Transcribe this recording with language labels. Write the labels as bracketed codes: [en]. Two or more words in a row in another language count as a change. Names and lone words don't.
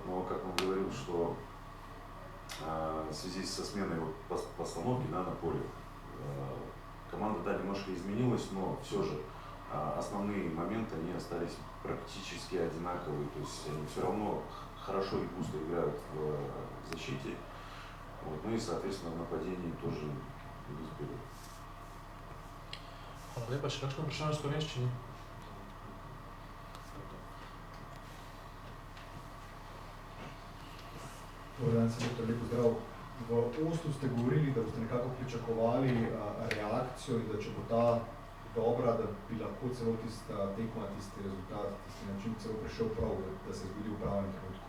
[ru] Но как он говорил, что в связи со сменой постановки, да, на поле, команда, да, немножко изменилась, но все же основные моменты, они остались практически одинаковые. То есть они все равно хорошо и густо играют в защите. Вот. Ну и, соответственно, в нападении тоже идут вперед. [sl] Hvala lepa, še kakšno vprašanje v slovenščini? [hr] Dobar dan, [sl] selektor, lep pozdrav. V Oslu ste govorili, da boste nekako pričakovali reakcijo in da če bo ta dobra, da bi lahko celo tista tekma, tisti rezultat, tisti način celo prišel prav, da se zgodi v pravem trenutku.